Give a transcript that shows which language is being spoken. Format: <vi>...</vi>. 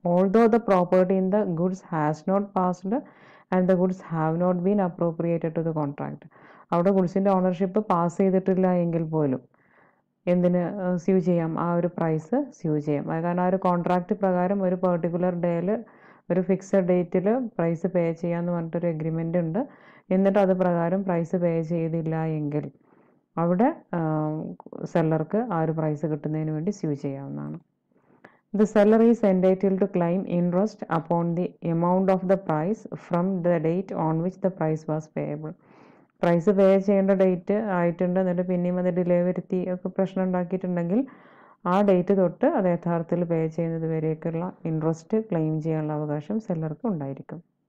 <en>although the property in the goods has not passed and the goods have not been appropriated to the contract,</en> <ml>അവിടെ ഗുഡ്സിൻ്റെ ownership pass ചെയ്തിട്ടില്ല എങ്കിൽ പോലും എന്തിന് sue ചെയ്യാം, ആ ഒരു പ്രൈസ് സ്യൂ ചെയ്യാം. കാരണം ആ ഒരു കോൺട്രാക്റ്റ് പ്രകാരം ഒരു പെർട്ടിക്കുലർ ഡേയിൽ ഒരു ഫിക്സഡ് ഡേറ്റിൽ പ്രൈസ് പേ ചെയ്യാമെന്ന് പറഞ്ഞിട്ടൊരു എഗ്രിമെൻ്റ് ഉണ്ട്. എന്നിട്ട് അത് പ്രകാരം പ്രൈസ് പേ ചെയ്തില്ല എങ്കിൽ അവിടെ സെല്ലർക്ക് ആ ഒരു പ്രൈസ് കിട്ടുന്നതിന് വേണ്ടി സ്യൂ ചെയ്യാവുന്നതാണ്.</ml> <en>The seller is entitled to claim interest upon the amount of the price from the date on which the price was payable.</en> <ml>Price പേ ചെയ്യേണ്ട ഡേറ്റ് ആയിട്ടുണ്ട്, എന്നിട്ട് പിന്നെയും അത് ഡിലേ വരുത്തി ഒക്കെ പ്രശ്നം ഉണ്ടാക്കിയിട്ടുണ്ടെങ്കിൽ ആ ഡേറ്റ് തൊട്ട് അത് യഥാർത്ഥത്തിൽ പേ ചെയ്യുന്നത് വരെയൊക്കെയുള്ള ഇൻട്രസ്റ്റ് ക്ലെയിം ചെയ്യാനുള്ള അവകാശം സെല്ലർക്ക് ഉണ്ടായിരിക്കും.</ml>